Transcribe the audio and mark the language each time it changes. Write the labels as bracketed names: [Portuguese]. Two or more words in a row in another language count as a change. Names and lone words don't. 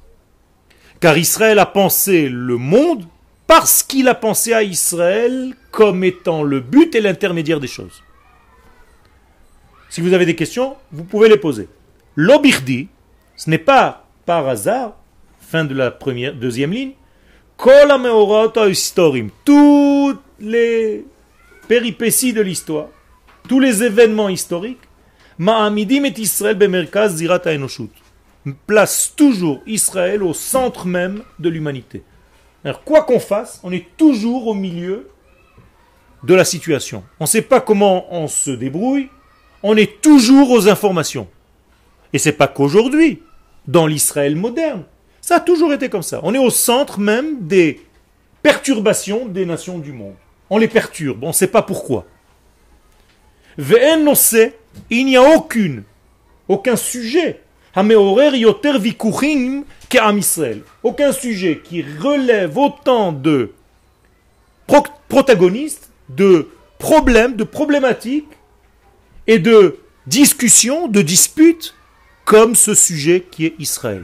[French] Car Israël a pensé le monde parce qu'il a pensé à Israël comme étant le but et l'intermédiaire des choses. Si vous avez des questions, vous pouvez les poser. L'obirdi, ce n'est pas par hasard, fin de la deuxième ligne, [Hebrew] כל המאורעות ההיסטוריים, [French] toutes les péripéties de l'histoire, tous les événements historiques, [Hebrew] מעמידים את ישראל במרכז זירת האנושות, [French] place toujours Israël au centre même de l'humanité. Alors quoi qu'on fasse, on est toujours au milieu de la situation. On ne sait pas comment on se débrouille, on est toujours aux informations. Et c'est pas qu'aujourd'hui, dans l'Israël moderne. Ça a toujours été comme ça. On est au centre même des perturbations des nations du monde. On les perturbe, on ne sait pas pourquoi. [Hebrew] ואין נושא, [French] il n'y a aucun sujet. [Hebrew] המעורר יותר ויכוחים כעם ישראל. [French] Aucun sujet qui relève autant de protagonistes, de problèmes, de problématiques et de discussion, de dispute, comme ce sujet qui est Israël.